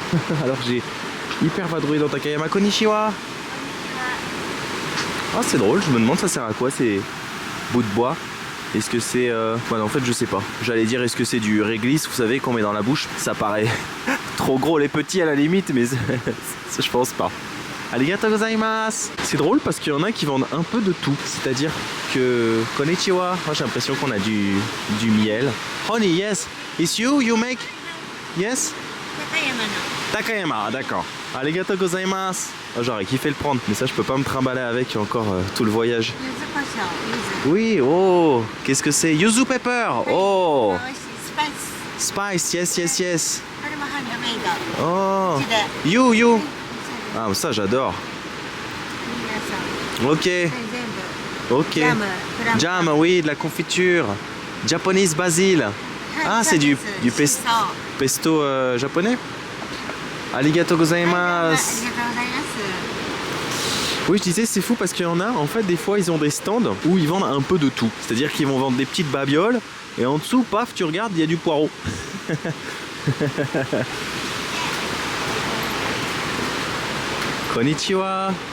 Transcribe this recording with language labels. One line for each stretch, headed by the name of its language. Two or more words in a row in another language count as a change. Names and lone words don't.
French: Alors j'ai hyper vadrouillé dans Takayama. Konnichiwa. Ah, c'est drôle. Je me demande ça sert à quoi ces bouts de bois. Est-ce que c'est... Bah non, en fait je sais pas. J'allais dire est-ce que c'est du réglisse, vous savez, qu'on met dans la bouche. Ça paraît trop gros les petits à la limite, mais je pense pas.
Japanese: ありがとうございます.
French: C'est drôle parce qu'il y en a qui vendent un peu de tout. C'est-à-dire que... Konnichiwa. Moi j'ai l'impression qu'on a du miel.
English: Honey, yes. It's you make? Yes?
Japanese: Takayama, d'accord. ありがとうございます.
French: Oh, j'aurais kiffé le prendre, mais ça je peux pas me trimballer avec encore tout le voyage. Oui, oh, qu'est-ce que c'est?
English: Yuzu pepper, oh. Spice, yes. Oh, you.
French: Ah, ça j'adore. Ok. Jam, oui, de la confiture.
English: Japanese basil.
French: Ah, c'est du pesto japonais.
Japanese: ありがとうございます.
French: Oui, je disais, c'est fou parce qu'il y en a, en fait, des fois, ils ont des stands où ils vendent un peu de tout. C'est-à-dire qu'ils vont vendre des petites babioles et en dessous, paf, tu regardes, il y a du poireau. Konnichiwa.